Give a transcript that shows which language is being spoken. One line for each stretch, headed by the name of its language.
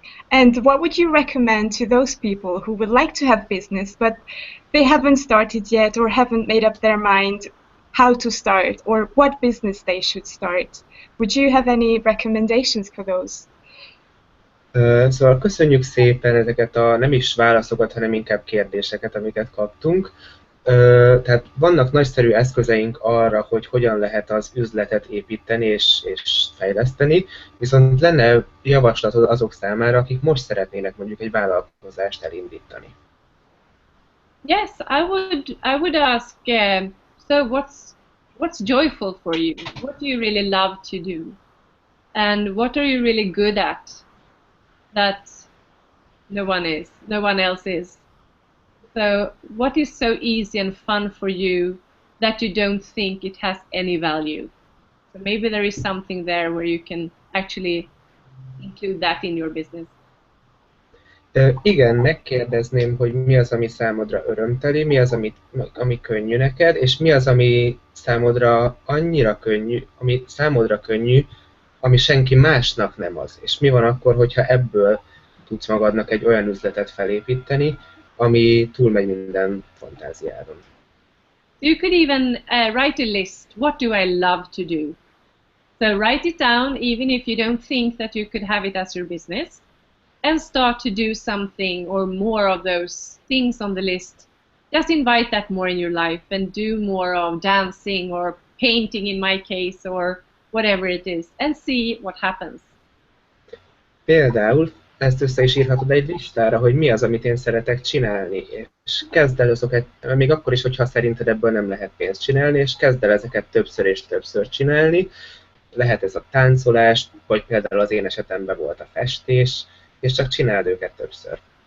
English: And what would you recommend to those people who would like to have business, but they haven't started yet or haven't made up their mind how to start or what business they should start? Would you have any recommendations for those?
Hungarian: Szóval köszönjük szépen ezeket a nem is válaszokat, hanem inkább kérdéseket, amiket kaptunk. Tehát vannak nagyszerű eszközeink arra, hogy hogyan lehet az üzletet építeni és fejleszteni, viszont lenne javaslatod azok számára, akik most szeretnének mondjuk egy vállalkozást elindítani.
English: Yes, I would ask, so what's joyful for you? What do you really love to do? And what are you really good at that no one else is? So what is so easy and fun for you that you don't think it has any value? So maybe there is something there where you can actually include that in your business.
Hungarian: Igen, megkérdezném, hogy mi az, ami számodra örömteli, mi az, ami könnyű neked, és mi az, ami számodra annyira könnyű, ami senki másnak nem az. És mi van akkor, hogyha ebből tudsz magadnak egy olyan üzletet felépíteni, ami túlmegy minden fantáziáron.
English: You could even write a list. What do I love to do? So write it down, even if you don't think that you could have it as your business, and start to do something or more of those things on the list. Just invite that more in your life and do more of dancing or painting in my case or whatever it is, and see what happens.
Hungarian: Például ezt össze is írhatod egy listára, hogy mi az, amit én szeretek csinálni, és kezd el azokat, még akkor is, hogyha szerinted ebből nem lehet pénzt csinálni, és kezd el ezeket többször és többször csinálni. Lehet ez a táncolás, vagy például az én esetemben volt a festés, és csak csináld őket többször.